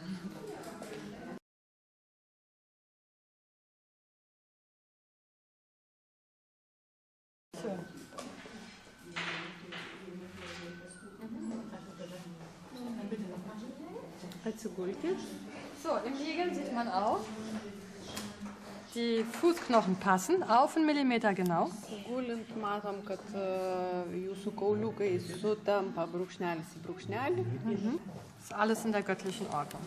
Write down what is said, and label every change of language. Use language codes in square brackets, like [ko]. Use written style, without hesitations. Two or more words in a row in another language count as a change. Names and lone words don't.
[de] So. So, im Liegen sieht man auch, die Fußknochen passen auf 1 Millimeter genau. [lt] Gulint matom, kad jūsų kauliukai sutampa brūkšnelis į brūkšnelį. [de] Ist alles in der göttlichen Ordnung.